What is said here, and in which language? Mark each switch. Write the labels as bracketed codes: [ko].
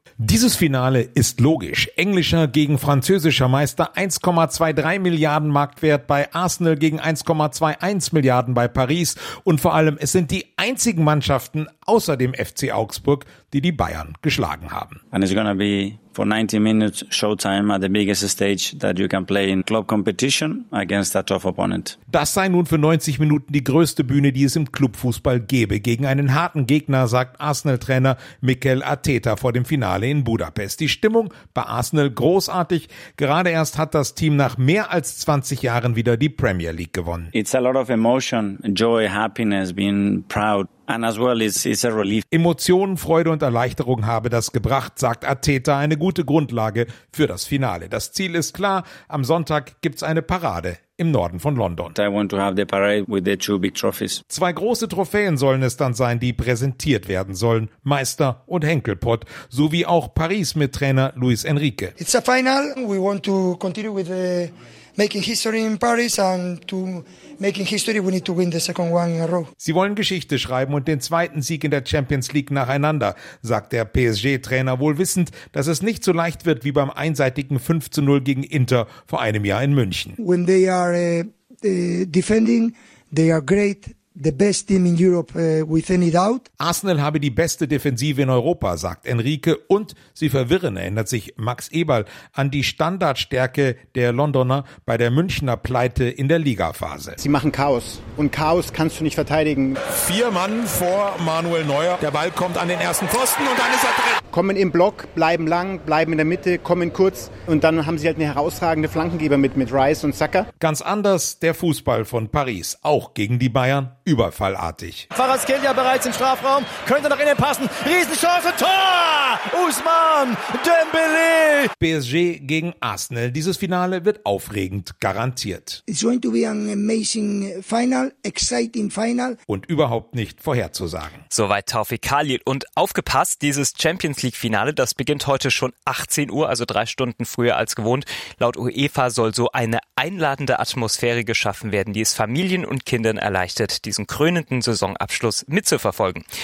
[de] Dieses Finale ist logisch. Englischer gegen französischer Meister, 1,23 Milliarden Marktwert bei Arsenal gegen 1,21 Milliarden bei Paris. Und vor allem, es sind die einzigen Mannschaften außer dem FC Augsburg, die die Bayern geschlagen haben. [en] And it's gonna be for 90 minutes showtime at the biggest stage that you can play in club competition against a tough opponent. [de] Das sei nun für 90 Minuten die größte Bühne, die es im Clubfußball gäbe. Gegen einen harten Gegner, sagt Arsenal-Trainer Mikel Arteta vor dem Finale in Budapest. Die Stimmung bei Arsenal großartig. Gerade erst hat das Team nach mehr als 20 Jahren wieder die Premier League gewonnen. [en] It's a lot of emotion, joy, happiness, being proud. And as well, it's a relief. [de] Emotionen, Freude und Erleichterung habe das gebracht, sagt Arteta, eine gute Grundlage für das Finale. Das Ziel ist klar, am Sonntag gibt's eine Parade im Norden von London. [en] I want to have the parade with the two big trophies. [de] Zwei große Trophäen sollen es dann sein, die präsentiert werden sollen, Meister und Henkelpott, sowie auch Paris mit Trainer Luis Enrique. [en] It's a final, we want to continue with the making history in Paris and to making history, we need to win the second one in a row. [de] Sie wollen Geschichte schreiben und den zweiten Sieg in der Champions League nacheinander, sagt der PSG-Trainer, wohl wissend, dass es nicht so leicht wird wie beim einseitigen 5:0 gegen Inter vor einem Jahr in München. [en] When they are defending, they are great. The best team in Europe, with any doubt. [de] Arsenal habe die beste Defensive in Europa, sagt Enrique. Und sie verwirren, erinnert sich Max Eberl, an die Standardstärke der Londoner bei der Münchner Pleite in der Ligaphase. Sie machen Chaos. Und Chaos kannst du nicht verteidigen. Vier Mann vor Manuel Neuer. Der Ball kommt an den ersten Pfosten und dann ist er drin. Kommen im Block, bleiben lang, bleiben in der Mitte, kommen kurz. Und dann haben sie halt eine herausragende Flankengeber mit Rice und Saka. Ganz anders der Fußball von Paris, auch gegen die Bayern. Überfallartig. Kvaratskhelia bereits im Strafraum, könnte nach innen passen. Riesenchance, Tor! Ousmane Dembélé! PSG gegen Arsenal. Dieses Finale wird aufregend, garantiert. [en] It's going to be an amazing final, exciting final. [de] Und überhaupt nicht vorherzusagen. Soweit Taufik Khalil. Und aufgepasst, dieses Champions-League-Finale, das beginnt heute schon 18 Uhr, also 3 Stunden früher als gewohnt. Laut UEFA soll so eine einladende Atmosphäre geschaffen werden, die es Familien und Kindern erleichtert, diesen krönenden Saisonabschluss mitzuverfolgen.